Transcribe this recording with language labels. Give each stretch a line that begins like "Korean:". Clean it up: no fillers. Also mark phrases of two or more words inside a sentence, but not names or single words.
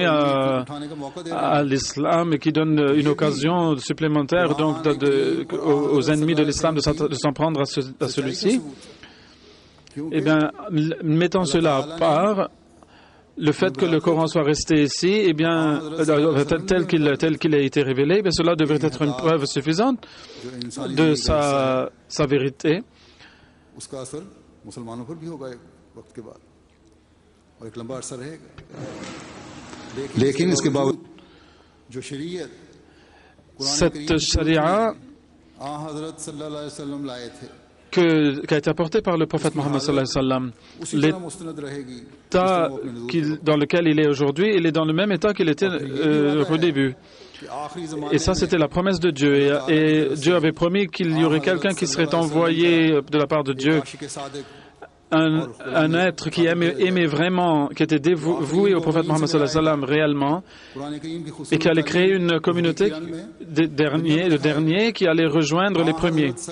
Urdu: اٹھانے کا موقع دے
French: à l'islam et qui donnent une occasion supplémentaire donc aux ennemis de l'islam de s'en prendre à celui-ci, eh bien, mettant cela à part, le fait que le Coran soit resté ici, eh bien, tel qu'il a été révélé, eh bien, cela devrait être une preuve suffisante
Urdu: جو انسانی
French: de sa vérité.
Urdu: اس کا اثر مسلمانوں پر بھی ہوگا ایک وقت کے بعد اور ایک لمبا عرصہ رہے گا لیکن اس کے باوجود جو شریعت
French: Cette charia
Urdu: آں حضرت
Arabic: صلى الله عليه وسلم
Urdu: لائے تھے
French: qui a été apportée par le prophète Mohammed
Arabic: صلى الله عليه وسلم,
Urdu: اسی طرح مستند رہے گی
French: l'état dans lequel il est aujourd'hui, il est dans le même état qu'il était au début.
Urdu: کہ آخری زمانے
French: Et ça, c'était la promesse de Dieu. Et Dieu avait promis qu'il y aurait quelqu'un qui serait envoyé de la part de Dieu
Urdu: عاشق صادق
French: un être qui aimait vraiment, qui était voué au prophète Mohammed
Arabic: صلى الله عليه وسلم
French: réellement, et qui allait créer une communauté le dernier qui allait rejoindre les premiers,